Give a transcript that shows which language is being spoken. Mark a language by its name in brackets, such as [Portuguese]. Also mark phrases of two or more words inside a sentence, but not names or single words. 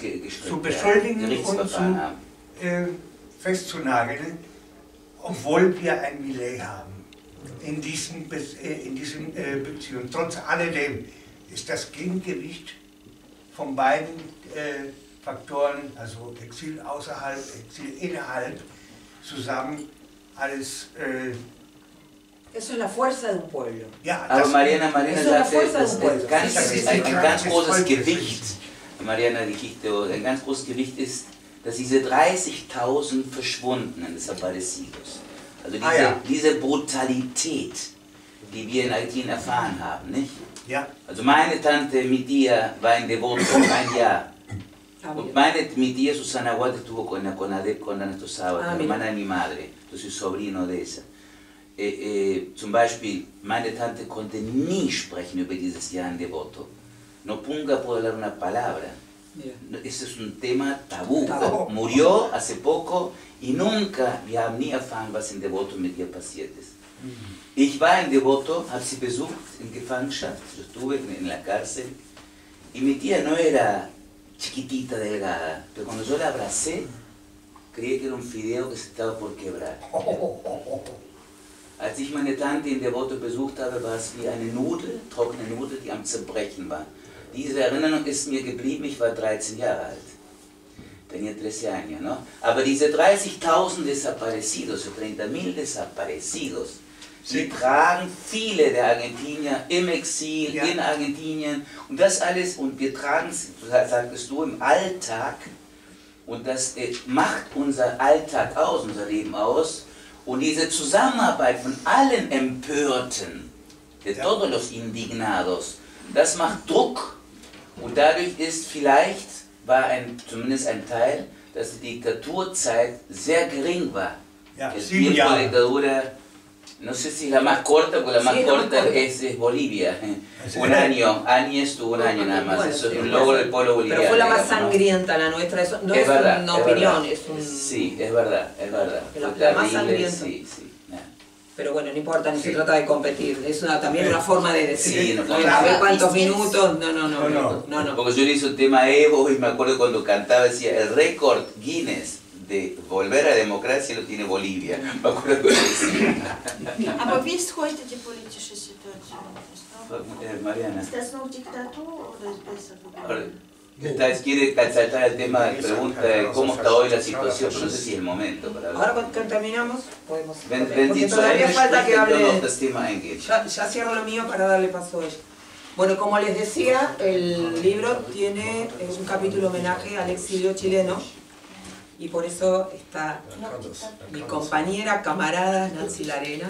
[German] zu beschuldigen und zu festzunageln, obwohl wir ein Milei haben in diesen Beziehungen. Trotz alledem ist das Gegengewicht von beiden Faktoren, also Exil außerhalb, Exil innerhalb, zusammen alles. [Spanish] Eso es la fuerza de un pueblo. [German] Ja, aber Mariana sagte, das ist ein ganz großes Gewicht. Mariana Liquisto, ein ganz großes Gewicht ist, dass diese 30.000 Verschwundenen des Desaparecidos, also diese Brutalität, die wir in Argentinien erfahren haben, nicht? Ja. Also meine Tante, [Spanish] mi tía, [German] war in Devoto ein Jahr. [Spanish] Und mi tía Susana Huarte estuvo con nuestro sábado, la hermana de mi madre, yo soy sobrino de esa. [German] Zum Beispiel, meine Tante konnte nie sprechen über dieses Jahr in Devoto. [Spanish] No punga puede hablar una palabra. Ese es un Thema tabú. Murió hace poco y nunca, [German] wir haben nie erfahren, was in Devoto mit ihr passiert ist. Ich war in Devoto, habe sie besucht in Gefangenschaft, [Spanish] yo estuve en la cárcel y mi tía no era chiquitita, delgada, pero cuando yo la abracé, creí que era un fideo que se estaba por quebrar. [German] Als ich meine Tante in Devoto besucht habe, war es wie eine Nudel, trockene Nudel, die am Zerbrechen war. Diese Erinnerung ist mir geblieben, ich war 13 Jahre alt. [Spanish] Tenía 13 años, ¿no? [German] Aber diese [Spanish] 30.000 desaparecidos, o 30.000 desaparecidos, [German] sie tragen viele der Argentinier im Exil, in Argentinien, und das alles, und wir tragen es, sagtest du, im Alltag, und das macht unser Alltag aus, unser Leben aus, und diese Zusammenarbeit von allen Empörten, [Spanish] de todos los indignados, [German] das macht Druck, und dadurch ist vielleicht, zumindest ein Teil, dass die Diktaturzeit sehr gering war. Ja, [Spanish] El tiempo de dictadura, no sé si la más corta, porque la más corta es Bolivia. Un año estuvo un año nada más, bueno, eso es un logro del pueblo boliviano. Pero fue la más sangrienta la nuestra, eso no es verdad, una opinión, es un... Sí, es verdad. La más sangrienta. Sí. Pero bueno, no importa, ni se trata de competir, es también una forma de decir, sí, no, a ver cuántos minutos, no. Porque yo le hice un tema Evo y me acuerdo cuando cantaba, decía, el récord Guinness de volver a la democracia lo tiene Bolivia. Me acuerdo que decía. [German] Aber wie ist heute die politische Situation? Mariana. Ist das noch Diktatur oder ist besser geworden? [Spanish] Quiere saltar el tema, pregunta cómo está hoy la situación, pero no sé si es el momento para hablar. Ahora cuando terminamos podemos... Porque todavía falta que hable... Ya cierro lo mío para darle paso a ella. Bueno, como les decía, el libro tiene un capítulo homenaje al exilio chileno y por eso está mi compañera, camarada Nancy Larenas.